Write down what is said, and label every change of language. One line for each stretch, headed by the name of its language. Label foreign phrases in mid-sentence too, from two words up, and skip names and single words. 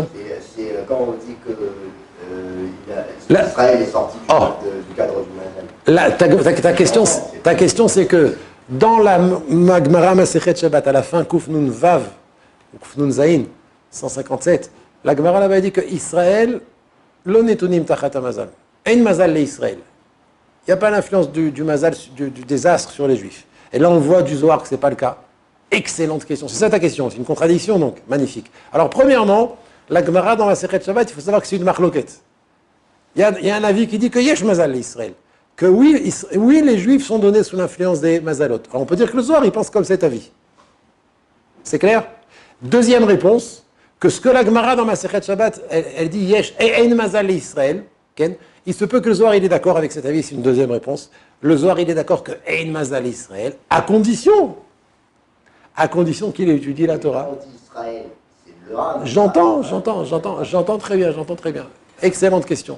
French: C'est quand on dit que Israël est sorti du cadre du Mazal. Ta question, c'est que Dans la Gemara Masechet Shabbat, à la fin,
Hebrew: קו"ף נו"ן וי"ו, ou קו"ף נו"ן זי"ן, 157,
French: la Gemara là-bas dit que Israël,
Hebrew: לא נתונים תחת המזל. אין מזל לישראל.
French: Il n'y a pas l'influence du mazal, du désastre sur les Juifs. Et là, on voit du Zohar que ce n'est pas le cas. Excellente question. C'est ça ta question. C'est une contradiction, donc. Magnifique. Alors, premièrement, la Gemara dans la Masechet Shabbat, il faut savoir que c'est une marloquette. Il y a un avis qui dit que
Hebrew: יש מזל לישראל.
French: Que oui, les Juifs sont donnés sous l'influence des mazalot. Alors, on peut dire que le Zohar, il pense comme cet avis. C'est clair? Deuxième réponse, que ce que la Gemara dans Masechet Shabbat, elle dit
Hebrew: יש אין מזל לישראל.
French: Il se peut que le Zohar il est d'accord avec cet avis, c'est une deuxième réponse. Le Zohar il est d'accord que
Hebrew: אין מזל ישראל,
French: à condition qu'il étudie la Torah. J'entends très bien. Excellente question.